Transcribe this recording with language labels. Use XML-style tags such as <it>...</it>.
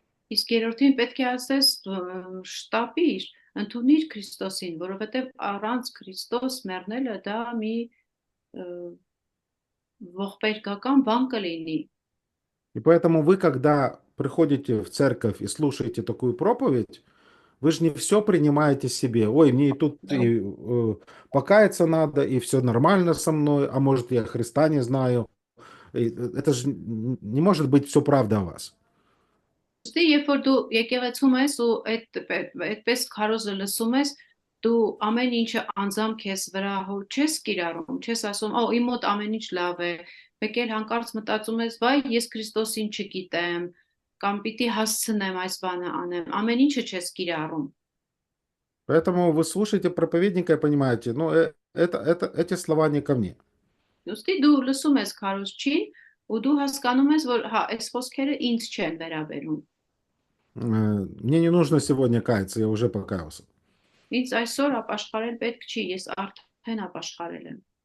<hy>Իսկ երրորդին պետք է ասես շտապիր, ընդունիր Քրիստոսին, որովհետև առանց Քրիստոս մեռնելը դա մի ողբերգական բան կլինի։</hy> <ru>И поэтому вы, когда приходите в церковь и слушаете такую проповедь, вы же не все принимаете себе. Ой, мне и тут и покаяться надо, и все нормально со мной, а может, я Христа не знаю. Это же не может быть все правда о вас.</ru> <hy>Ոստի երբ որ դու եկեղեցում ես ու այդպես քարոզը լսում ես, դու ամեն ինչը անձամբ քեզ վրա հոր չես կիրառում, չես ասում, օ, իմ մոտ ամեն ինչ լավ է, մեկ էլ հանկարծ մտածում ես, վայ, ես Քրիստոսին չգիտեմ, կամ պիտի հասցնեմ այս բանը անեմ, ամեն ինչը չես կիրառում։</hy> <ru>Поэтому вы слушаете проповедника и понимаете, ну, эти слова не ко мне.</ru> <hy>Ոստի դու լսում ես քարոզչին ու դու հասկանում ես, որ հա, այս խոսքերը ինձ չեն վերաբերում։</hy> <ru>Мне не нужно сегодня каяться, я уже покаялся.</ru> <hy>Ինձ այսօր ապաշխարել պետք չի, ես արդեն ապաշխարել եմ։</hy>